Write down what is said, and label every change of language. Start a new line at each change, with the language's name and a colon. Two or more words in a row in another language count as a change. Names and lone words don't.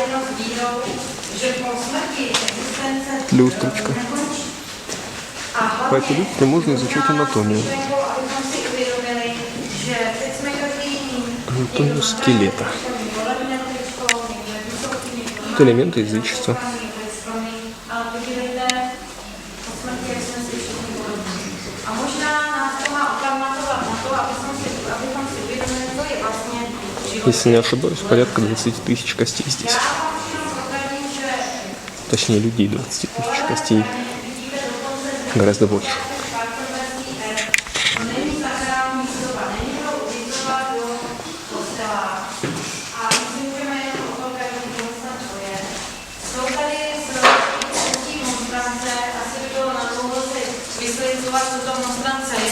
Czech: vírou, že po smrti existence
Russian: Люстрочка.
Czech: nekončí. A
Russian: По
Czech: hlavně
Russian: этой люстре можно изучать анатомию.
Czech: abychom si uvědomili, že teď jsme každý
Russian: Анатомию скелета. Это элементы язычества.
Czech: ale podívejte, po smrti, jak jsme si všichni podobní. A možná nás to má upamatovat na to, abychom si uvědomili, co je vlastně život.
Russian: Если не ошибаюсь, порядка 20 тысяч костей здесь.
Czech: Já vám všem prozradím, že
Russian: Точнее, людей 20 тысяч костей.
Czech: vidíte dokonce
Russian: Гораздо больше.
Czech: Spartanský to není sakrální výzdoba, není to výzdoba do kostela. A my si můžeme jenom o tom každý pomyslet, co je. Jsou tady třetí monstrance, asi by bylo na dlouho si vysvětlovat, co to monstrance je.